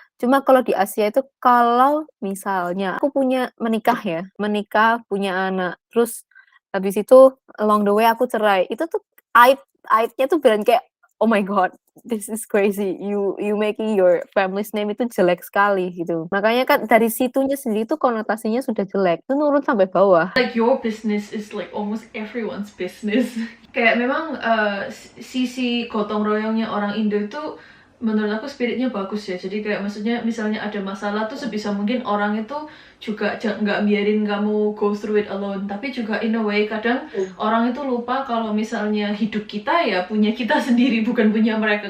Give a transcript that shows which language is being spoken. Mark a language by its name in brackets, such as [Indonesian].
[Indonesian] Cuma kalau di Asia itu, kalau misalnya aku menikah punya anak, terus habis itu [English] along the way [Indonesian] aku cerai, itu tuh aibnya tuh beneran kayak, [English] oh my god, this is crazy, you making your family's name [Indonesian] itu jelek sekali gitu. Makanya kan dari situnya sendiri tuh konotasinya sudah jelek, itu nurun sampai bawah. [English] Like your business is like almost everyone's business. [Indonesian] Kayak memang sisi gotong royongnya orang Indo itu menurut aku spiritnya bagus ya. Jadi kayak maksudnya misalnya ada masalah tuh sebisa mungkin orang itu juga nggak biarin kamu [English] go through it alone. [Indonesian] Tapi juga [English] in a way [Indonesian] kadang orang itu lupa kalau misalnya hidup kita ya punya kita sendiri, bukan punya mereka.